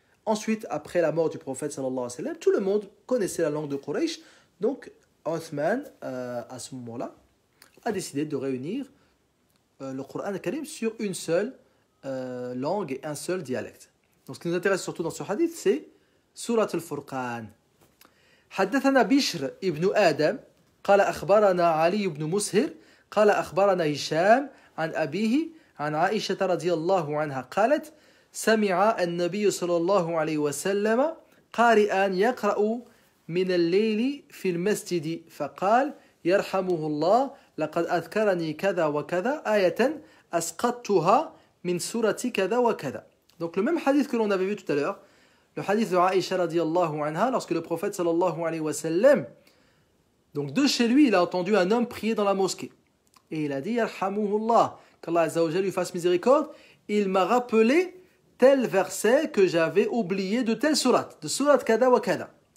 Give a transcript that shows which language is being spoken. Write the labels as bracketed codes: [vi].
[fr] Ensuite, après la mort du prophète sallallahu alayhi wa sallam, tout le monde connaissait la langue de Quraysh. Donc Uthman, à ce moment-là, a décidé de réunir le Coran al-Karim sur une seule langue et un seul dialecte. Donc ce qui nous intéresse surtout dans ce hadith, c'est Surat al-Furqan. [ar] حدثنا بشر ابن آدم قال أخبرنا علي بن مسهر قال أخبرنا هشام عن أبيه عن عائشة رضي الله عنها قالت سمع النبي صلى الله عليه وسلم قارئا يقرأ من الليل في المسجد فقال يرحمه الله لقد أذكرني كذا وكذا آية أسقطتها من سورة كذا وكذا. [fr] Donc le même hadith que l'on avait vu tout à l'heure, le hadith de Aïcha radiyallahu anha, lorsque le prophète sallallahu alayhi wa sallam, donc de chez lui, il a entendu un homme prier dans la mosquée. Et il a dit Yarhamuhullah, qu'Allah Azza wa Jalla lui fasse miséricorde, il m'a rappelé tel verset que j'avais oublié de telle sourate, de sourate [ar] kada wa kada.